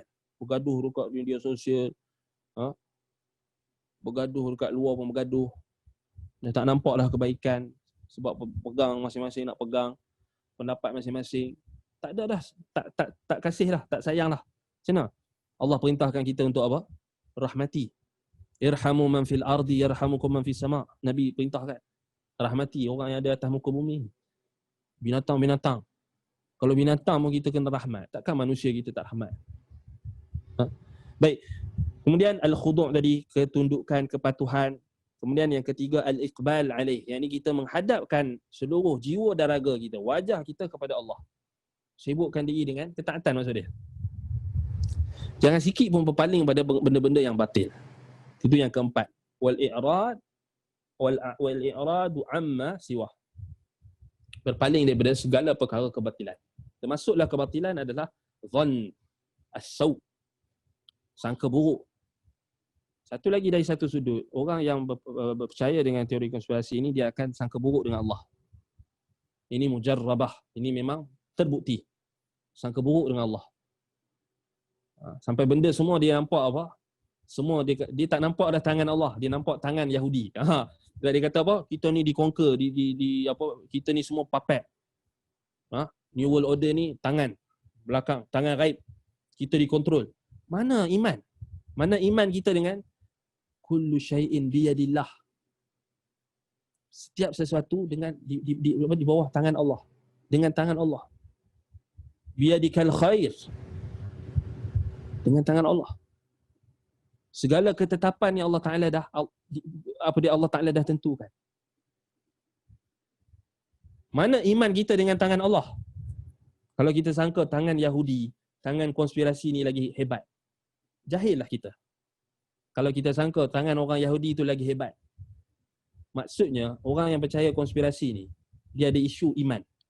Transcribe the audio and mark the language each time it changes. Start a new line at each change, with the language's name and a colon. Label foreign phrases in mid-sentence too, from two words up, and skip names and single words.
Malay: Bergaduh dekat media sosial, bergaduh dekat luar pun bergaduh. Dah tak nampaklah kebaikan sebab pegang masing-masing nak pegang pendapat masing-masing. Tak ada dah, tak kasih lah, tak sayang lah. Macam mana? Allah perintahkan kita untuk apa? Rahmati.
Arabic: ارحموا من في الأرض يرحمكم من في السماء'.
Malay: Nabi perintahkan. Rahmati orang yang ada atas muka bumi. Binatang-binatang. Kalau binatang pun kita kena rahmat, takkan manusia kita tak rahmat? Baik. Kemudian al-khudu' tadi, ketundukan, kepatuhan. Kemudian yang ketiga
Arabic: الإقبال عليه,
Malay: yang ini kita menghadapkan seluruh jiwa dan raga kita, wajah kita kepada Allah. Sibukkan diri dengan ketaatan maksud dia. Jangan sikit pun berpaling pada benda-benda yang batil. Itu yang keempat.
Arabic: والإعراض عما سواه.
Malay: Berpaling daripada segala perkara kebatilan. Termasuklah kebatilan adalah
Arabic: ظن، السوء,
Malay: sangka buruk. Satu lagi dari satu sudut, orang yang percaya dengan teori konspirasi ini, dia akan sangka buruk dengan Allah. Ini mujarrabah, ini memang terbukti. Sangka buruk dengan Allah. Sampai benda semua dia nampak apa? Semua dia tak nampak dah tangan Allah, dia nampak tangan Yahudi. Dia kata apa? Kita ni di-conquer, apa? Kita ni semua puppet. New World Order ni tangan belakang, tangan raib. Kita dikontrol. Mana iman? Mana iman kita dengan
Arabic: كل شيء بيد الله.
Malay: Setiap sesuatu dengan di bawah tangan Allah. Dengan tangan Allah.
Arabic: بيدك الخير.
Malay: Dengan tangan Allah. Segala ketetapan yang Allah Ta'ala Allah Ta'ala dah tentukan. Mana iman kita dengan tangan Allah? Kalau kita sangka tangan Yahudi, tangan konspirasi ni lagi hebat, jahillah kita. Kalau kita sangka tangan orang Yahudi itu lagi hebat, maksudnya orang yang percaya konspirasi ni, dia ada isu iman.